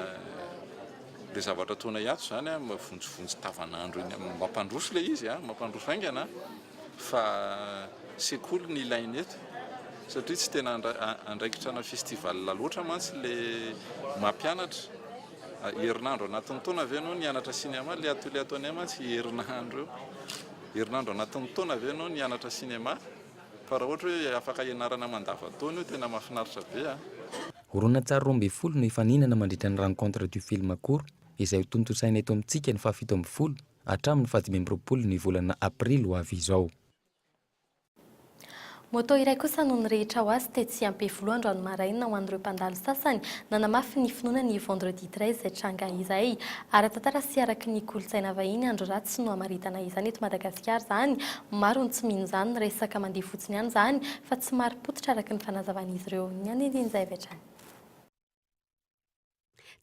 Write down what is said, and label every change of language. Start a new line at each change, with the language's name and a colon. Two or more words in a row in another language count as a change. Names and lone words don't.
Malagasy: le zavatra tona iato zany mavonjovonjy tavanandro iny mampandroso le izy mampandroso aingana fa sekoly ny ilainy eto satria tsy tena andraikitra na festival loatra mantsy le mampianatra herinandro anatin'ny taona avy anao nianatra cinéma le atelier ataonay mantsy herinandro anatin'ny taona avy anao nianatra cinéma fa raha ohatra hoe afaka ianarana mandava-taona io tena mahafinaritra be. Horonan-tsary 12 no ifaninana mandritra ny rencontre du film court izay tontosaina eto amintsika ny 17 hatramin'ny 18 ny volana aprily ho avy izao. Moto iray kosa no nirehitra ho azy tetsy ampefolo androany maraina ho an'ireo mpandalo sasany nanamafy ny finoana ny vendredi 13 izay tranga izay ary tantara sy araky ny kolotsaina vahiny andro ratsy no amaritana izany eto Madagasikara zany maro ny tsy mino izany resaka mandeha fotsiny ihany zany fa tsy maro pototra araky ny fanazavan'izy ireo ny andindin'izay vetrany.